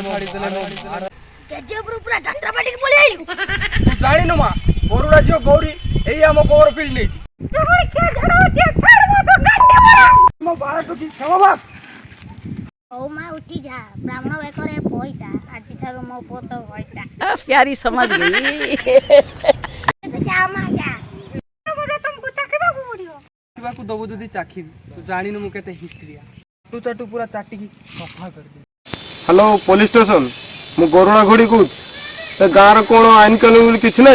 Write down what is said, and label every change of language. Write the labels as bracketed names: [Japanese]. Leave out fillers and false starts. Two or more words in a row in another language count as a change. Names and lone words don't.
[Odia] କେଜିଏଫ୍ ରୁ ପୁରା ଯାତ୍ରା ପାଟିକି ପଳେଇ ଆଇଲୁ। ତୁ ଜାଣିନୁ ମା, ଗରୁଡ଼ା ଝିଅ ଗୌରୀ ଏଇ ଆମ ଗୋବର ଫିଲ୍ଡ ନେଇଛି। ମୋ ବାଳ ଟୁକି କ୍ଷମା ମାଗ। ହଉ ମା ଉଠି ଯା, ବ୍ରାହ୍ମଣ ବେକରେ ପଇତା, ଆଜିଠାରୁ ମୋ ପୁଅ ତ ହଇତା। [Hindi] प्यारी समझ गई। [Odia] ଯା ମା ଯା। ତମକୁ ଚାଖିବାକୁ ପଡ଼ିବ। ଚାଖିବାକୁ ଦବୁ ଯଦି ଚାଖିବି। ତୁ ଜାଣିନୁ ମୁଁ କେତେ ହିଷ୍ଟ୍ରିଆ। ଚାଟୁ ପୁରା ଚାଟିକି ସଫା କରିଦେବି। ହ୍ୟାଲୋ ପୋଲିସ ଷ୍ଟେସନ, ମୁଁ ଗରୁଡ଼ା ଘୋଡ଼ି କହୁଛି। ଏ ଗାଁର କ'ଣ ଆଇନ କାନୁନ ବୋଲି କିଛି ନାହିଁ।